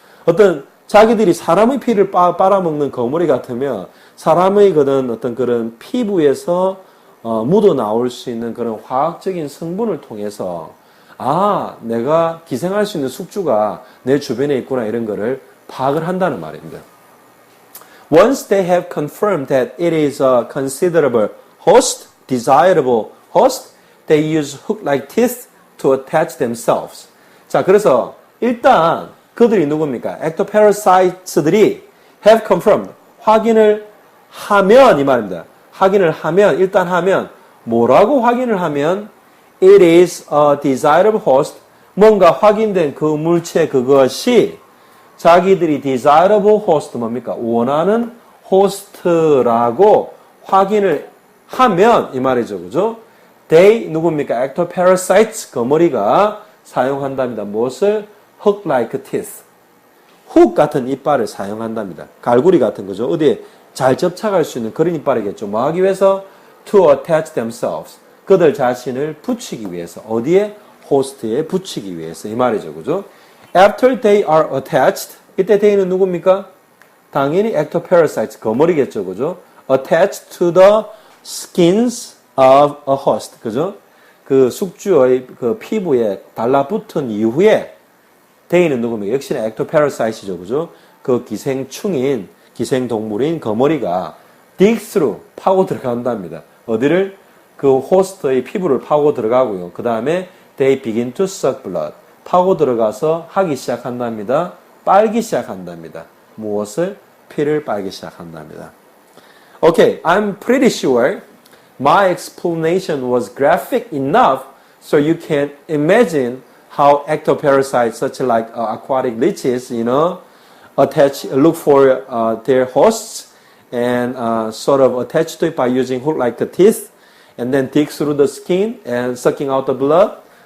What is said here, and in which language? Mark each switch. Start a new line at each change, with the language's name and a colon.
Korean: 어떤 자기들이 사람의 피를 빨아먹는 거머리 같으면 사람의 어떤 그런 피부에서 묻어 나올 수 있는 그런 화학적인 성분을 통해서 내가 기생할 수 있는 숙주가 내 주변에 있구나 이런 거를 파악을 한다는 말입니다.
English: Once they have confirmed that it is a considerable host, desirable host, they use hook-like teeth to attach themselves.
Korean: 자, 그래서 일단 그들이 누굽니까? ectoparasites들이 have confirmed, 확인을 하면 이 말입니다. 일단 하면 뭐라고 확인을 하면
English: it is a desirable host,
Korean: 뭔가 확인된 그 물체 그것이 자기들이 desirable host 뭡니까? 원하는 호스트라고 확인을 하면 이 말이죠. 그죠? they 누굽니까? ectoparasites 거머리가 사용한답니다. 무엇을?
English: hook-like teeth.
Korean: 훅 같은 이빨을 사용한답니다. 갈고리 같은 거죠. 어디에 잘 접착할 수 있는 그런 이빨이겠죠. 뭐 하기 위해서?
English: to attach themselves.
Korean: 그들 자신을 붙이기 위해서. 어디에? 호스트에 붙이기 위해서. 이 말이죠. 그죠?
English: After they are attached.
Korean: 이때 they는 누굽니까? 당연히 ectoparasites. 거머리겠죠. 그죠?
English: Attached to the skins of a host.
Korean: 그죠? 그 숙주의 그 피부에 달라붙은 이후에 they는 누굽니까? 역시나 ectoparasit이죠. 그죠? 그 기생충인, 기생동물인 거머리가
English: dig through,
Korean: 파고 들어간답니다. 어디를? 그 호스트의 피부를 파고 들어가고요. 그 다음에
English: they begin to suck blood.
Korean: 파고 들어가서 하기 시작한답니다. 빨기 시작한답니다. 무엇을? 피를 빨기 시작한답니다.
English: Okay, I'm pretty sure my explanation was graphic enough so you can imagine how ectoparasites such like aquatic leeches, look for their hosts and sort of attach to it by using hook-like teeth and then dig through the skin and sucking out the blood.